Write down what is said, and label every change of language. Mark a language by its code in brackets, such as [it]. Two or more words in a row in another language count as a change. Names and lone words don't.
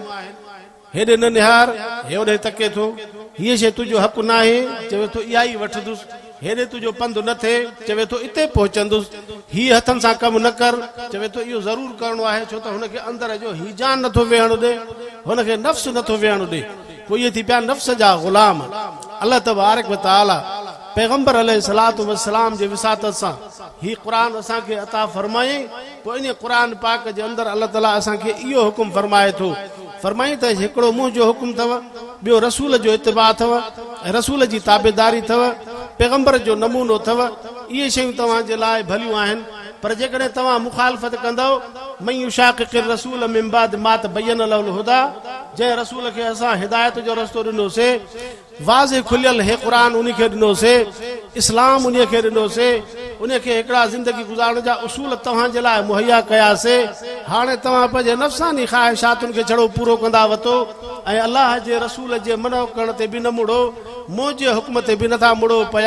[sd] हेॾे न निहार, हेॾे तके थो, हीअ शइ तुंहिंजो हक़ न आहे, चवे थो इहा ई वठंदुसि। हेॾे तुंहिंजो पंधु न थिए, चवे थो इते पहुचंदुसि। हीअ हथनि सां कमु न कर, चवे थो इहो ज़रूरु करिणो आहे, छो त हुनखे अंदर जो हीजान नथो वेहण ॾे, हुनखे नफ़्स नथो वेहण ॾे। पोइ इहे थी पिया नफ़्स जा ग़ुलाम। अल्लाह [ar] تبارك وتعالى [sd] पैगंबर [ar] عليه الصلاة والسلام [sd] जे विसातत सां ही क़ुरान असांखे अता फरमाई। पोइ इन क़ुरान पाक जे अंदरि अल्लाह ताला असांखे इहो हुकुम फरमाए थो, फरमाई त हिकिड़ो मुंहिंजो हुकुम अथव, ॿियो रसूल जो इत्तिबा अथव, रसूल जी ताबेदारी अथव, पैगंबर जो नमूनो अथव। इहे शयूं तव्हांजे लाइ भलियूं आहिनि। पर जेकॾहिं तव्हां मुखालफ़त कंदव, [ar] من يشاقق الرسول من بعد ما تبين له الهدى, [sd] जंहिं रसूल खे असां हिदायत जो रस्तो ॾिनोसीं, वाज़े खुलियल हे क़ुरान उन खे ॾिनोसीं, इस्लाम उन खे ॾिनोसीं, उन खे हिकिड़ा ज़िंदगी गुज़ारण जा उसूल तव्हांजे लाइ मुहैया कयासीं। हाणे तव्हां पंहिंजे नफ़्सानी ख़्वाहिशातुनि खे छड़ो पूरो कंदा वतो ऐं अल्लाह जे रसूल जे मनो करण ते बि न मुड़ो, मुंहिंजे हुक्म ते बि नथा मुड़ो पिया।